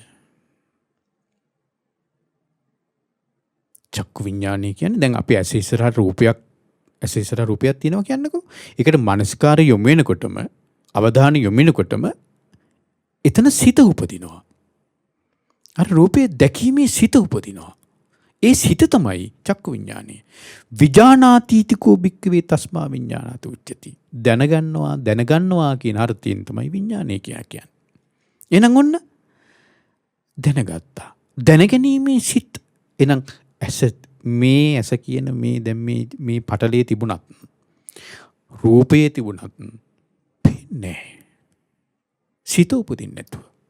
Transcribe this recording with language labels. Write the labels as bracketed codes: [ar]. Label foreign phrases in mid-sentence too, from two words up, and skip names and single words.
[si] චක්කු විඤ්ඤාණය කියන්නේ දැන් අපි ඇස ඉස්සරහ රූපයක් තියෙනවා කියන්නකෝ. ඒකට මනස්කාරය යොමු වෙනකොටම අවධානය යොමිනකොටම එතන සිත උපදිනවා. අර රූපේ දැකීමේ සිත උපදිනවා. ඒ සිත තමයි චක්කු විඥානය. [pi] විජානාතීතිකෝ භික්ඛවේ තස්මා විඥානාති උච්චති. [si] දැනගන්නවා කියන අර්ථයෙන් තමයි විඥානය කියන්නේ. එහෙනම් ඔන්න දැනගත්තා. දැනගැනීමේ සිත්. එහෙනම් ඇස කියන මේ දැන් මේ පටලයේ තිබුණත් රූපයේ තිබුණත් පෙන්නේ සිත උපදින්නේ නැතුව.